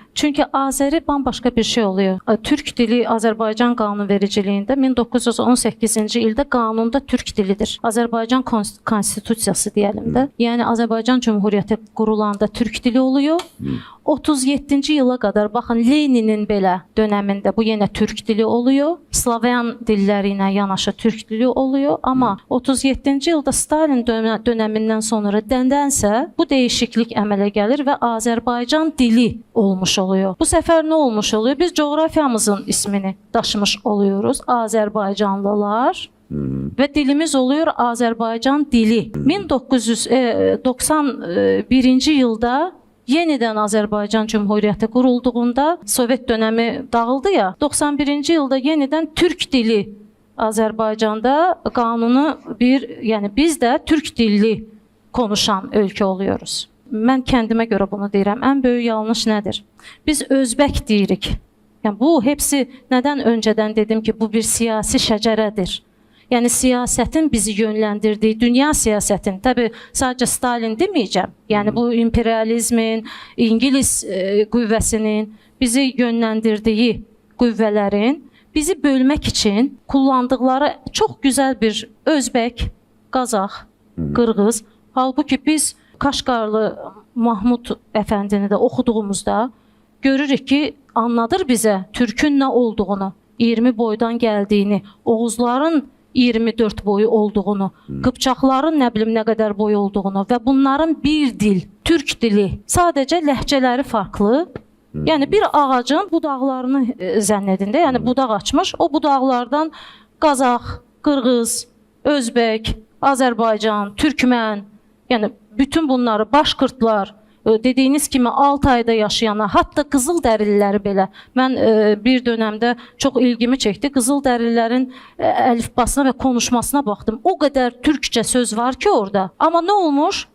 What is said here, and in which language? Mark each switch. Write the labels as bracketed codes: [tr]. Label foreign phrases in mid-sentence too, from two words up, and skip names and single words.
[tr] Çünkü Azeri bambaşka bir şey oluyor. [az] Türk dili Azerbaycan qanunvericiliyində 1918-ci ildə qanunda Türk dilidir. [tr] Azerbaycan konstitusiyası diyelim de. Yani Azerbaycan Cumhuriyyəti qurulanda Türk dili oluyor. 37-ci yıla kadar baxın Leninin belə döneminde bu yenə Türk dili oluyor. [az] Slavyan dilləri ilə yanaşı Türk dili oluyor. [tr] Ama 37-ci yılda Stalin döneminden sonra [az] dənsə bu değişiklik əmələ gəlir və Azərbaycan dili olmuş oluyor. Bu səfər nə olmuş oluyor? [tr] Biz coğrafyamızın ismini daşımış oluyoruz. [az] Azərbaycanlılar. [tr] Ve dilimiz oluyor Azerbaycan dili. [az] 1991-ci yılda yenidən Azərbaycan Cumhuriyyəti qurulduğunda [tr] Sovet dönemi dağıldı ya. [az] 91-ci yılda yenidən Türk dili Azərbaycanda qanunu yani [tr] biz de Türk dilli konuşan [az] ölkə oluyoruz. Mən kəndimə görə bunu deyirəm. Ən böyük yanlış nədir? Biz Özbək deyirik. [tr] Yani bu hepsi neden önceden dedim ki bu bir siyasi şəcərədir. Yani siyasetin bizi yönlendirdiği, dünya siyasetin, tabi sadece Stalin demeyeceğim. Yani bu imperializmin, İngiliz qüvvəsinin bizi yönlendirdiği qüvvələrin bizi bölmek için kullandıkları çok güzel bir Özbek, Qazax, Qırğız. Halbuki biz Kaşgarlı Mahmud Əfəndini de oxuduğumuzda görürük ki anladır bize Türk'ün ne olduğunu, 20 boydan geldiğini, Oğuzların 24 boyu olduğunu, [az] Qıpçaqların nə bilim nə qədər boyu olduğunu və bunların bir dil, Türk dili, sadəcə ləhcələri farklı. Yani bir ağacın budaqlarını zənn edin də, yəni budaq açmış, o budaqlardan Qazax, Qırğız, Özbək, Azərbaycan, Türkmən, [tr] yani bütün bunları Başqırtlar, dediğiniz kimi 6 ayda yaşayanlar, hatta Qızıldərililəri belə. Mən bir dönemde çok ilgimi çekti. Qızıldərililərin əlifbasına ve konuşmasına baktım. O kadar Türkçe söz var ki orada. Ama ne olmuş?